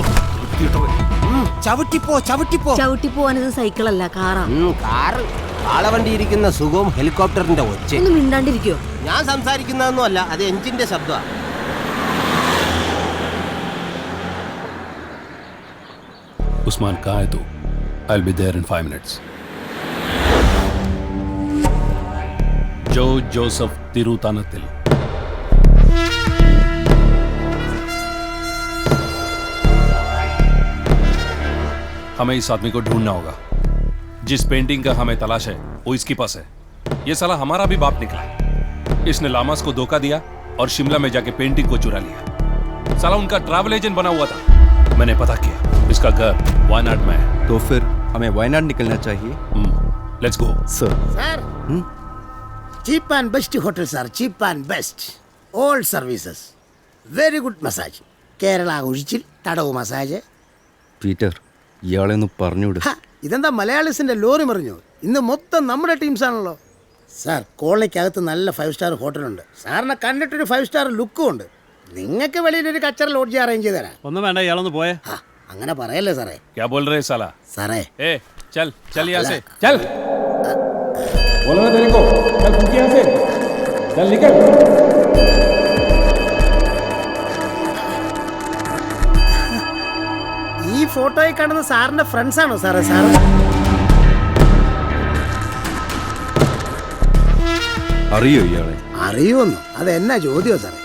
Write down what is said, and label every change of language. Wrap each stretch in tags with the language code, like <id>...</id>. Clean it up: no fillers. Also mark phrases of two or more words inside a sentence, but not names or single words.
<ml>ചവിട്ടിപ്പോ ചവിട്ടിപ്പോ. ചവിട്ടി പോവാനത് സൈക്കിളല്ല, കാറാ. കാറ്. കാളവണ്ടി ഇരിക്കുന്ന സുഖവും ഹെലികോപ്റ്ററിന്റെ ഒച്ച. ഒന്ന് മിണ്ടാണ്ടിരിക്കോ? ഞാൻ സംസാരിക്കുന്നതൊന്നും അല്ല, അത് എഞ്ചിന്റെ ശബ്ദമാണ്. ഉസ്മാൻ,</ml> <hi>कहाँ है तू?</hi> <en>I'll be there in 5 minutes.</en> <ml>ജോ ജോസഫ് തിരുത്താനത്തിൽ.</ml> <hi>हमें इस आदमी को ढूंढना होगा. जिस पेंटिंग का हमें तलाश है वो इसके पास है. ये साला हमारा भी बाप निकला. इसने लामास को धोखा दिया और शिमला में जाके पेंटिंग को चुरा लिया. साला उनका ट्रैवल एजेंट बना हुआ था. मैंने पता किया, इसका घर वायनाड में है. तो फिर हमें वायनाड निकलना चाहिए.</hi> <en>Let's go.</en> <ml>സർ,</ml> <en>cheap and best hotel</en> <ml>സാർ.</ml> <en>Cheap and best. All services. Very good massage.</en> <ml>കേരള ഒഴിച്ചിൽ തടവ് മസാജ്. പീറ്റർ, ഇയാളെ ഒന്ന് പറഞ്ഞുവിട്. ഇതെന്താ മലയാളീസിന്റെ ലോറി മറിഞ്ഞു? ഇന്ന് മൊത്തം നമ്മുടെ ടീംസ് ആണല്ലോ സാർ. കോളനിക്കകത്ത് നല്ല 5 സ്റ്റാർ ഹോട്ടലുണ്ട്. സാറിനെ കണ്ടിട്ടൊരു 5 സ്റ്റാർ ലുക്കും ഉണ്ട്. നിങ്ങൾക്ക് വെളിയിലൊരു കച്ചറ</ml> <en>lodge arrange</en> <ml>ചെയ്ത് തരാം. ഒന്നും വേണ്ട, ഇയാളൊന്ന് പോയേ. അങ്ങനെ പറയല്ലേ സാറേ.</ml> <hi>क्या बोल रहे साला?</hi> <ml>സാറേ,</ml> <hi>ए चल चल यहाँ से चल. बोला ना तेरे को, चल फूक यहाँ से, चल निकल.</hi> <ml>ഈ ഫോട്ടോയിൽ കാണുന്ന സാറിന്റെ ഫ്രണ്ട്സ് ആണോ സാറേ? സാർ അറിയോ ഇയാളെ? അറിയുമെന്നോ? അതെന്നാ ചോദ്യമോ സാറേ?</ml>